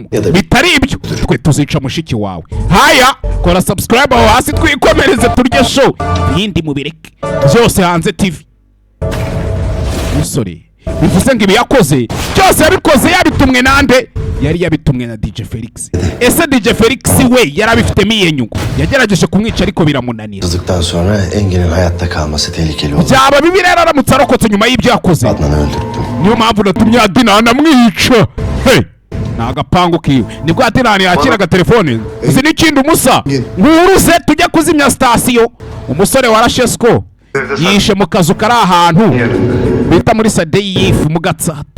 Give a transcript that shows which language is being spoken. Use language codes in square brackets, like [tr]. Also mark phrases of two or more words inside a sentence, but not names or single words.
[rw] Bitari ibyo twe tuzica mushiki wawe. Haya, kora subscribe aho hasi twikomereze turye show. Yindi mubireke byose Hanze TV. Musore bivuze ngo ibi yakoze byose yabikoze yabitumwe nande? Yari yabitumwe na DJ Felix. Ese DJ Felix we yarabifitemo iyenyungu yagerageje kumwica ariko biramunanira. [tr] Tuzduktan sonra Engin'in hayatta kalması tehlikeli oldu. [rw] Byaba bibi rero aramutse arokotse nyuma y'ibyo yakoze. [tr] Adnan'ı öldürdüm. [rw] Niyo mpamvu natumye Adinani amwica. Hey, nagapangu kiwe nibwo Adinani yakiraga telefone. Uzi n'ikindi umusa nguruze tujya kuzimya station. Umusore warashesko yishe mu kazu kari ahantu bita muri Sadeyifu mu Gatsata.